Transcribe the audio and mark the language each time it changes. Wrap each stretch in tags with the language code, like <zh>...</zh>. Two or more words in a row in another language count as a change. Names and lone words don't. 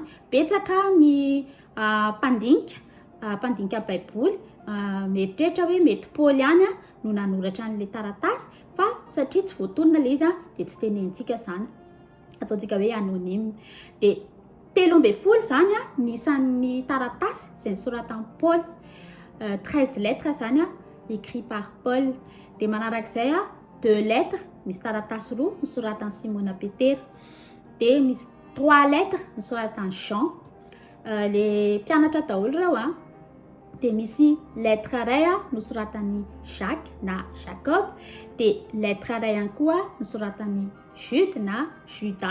<mg>Betsaka ny mpandinika baiboly mieritreritra hoe mety Paoly ihany no nanoratra an'ilay taratasy fa satria tsy voatonona le izy dia tsy tenentsika zany, ataontsika hoe anonyme. Dia 13 zany ny isan'ny taratasy izay nisoratan'i Paul, 13 lettres zany</mg> <fr>écrit par Paul.</fr> <mg>Dia manarak'izay 2 lettres misy taratasy roa nisoratan'i Simona Petera, dia misy 3 lettres nisoratan'i Jean, le mpianatra daholo ireo dia misy lettre iray nosoratan'i Jacques na Jacob, dia lettre iray ihany koa nosoratan'i Jude na Juda.</mg>